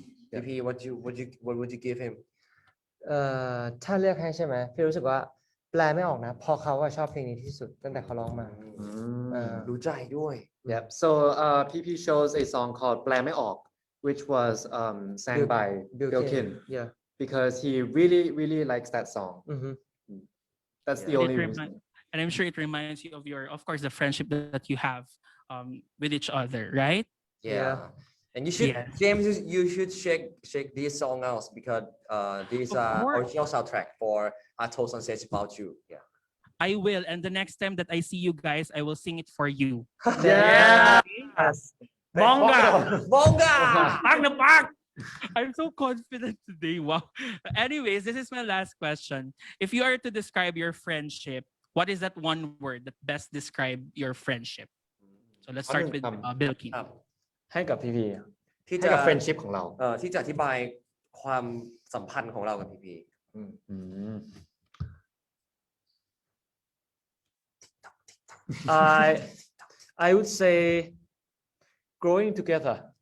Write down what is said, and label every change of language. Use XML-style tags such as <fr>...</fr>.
<en>PP what would you give him</en> <th>ถ้าเลือกให้ใช่ไหมพี่รู้สึกว่าแปลไม่ออกนะพอเขาชอบเพลงนี้ที่สุดตั้งแต่เขาร้องมา รู้ใจด้วย</th> <en>Yep. So PP chose a song called แปลไม่ออก which was sang by Bilkin. Yeah. Because he really likes that song. That's the only reason. And I'm sure it reminds you of course, the friendship that you have with each other, right? Yeah. And you should, Yes. James, you should check this song out because these Of are course. original soundtrack for I Told Sunset About You. Yeah. I will. And the next time that I see you guys, I will sing it for you. Yeah. Bonga. Bonga! Park the park. I'm so confident today. Wow. Anyways, this is my last question. If you are to describe your friendship, what is that one word that best describe your friendship? So let's start with Bilkin.</en> <th>ครับ ให้กับพี่พี ที่ ให้ จะ กับ friendship ของเรา ที่จะอธิบายความสัมพันธ์ของเรากับพีพี</th> <en>อืม I would say growing together.</en>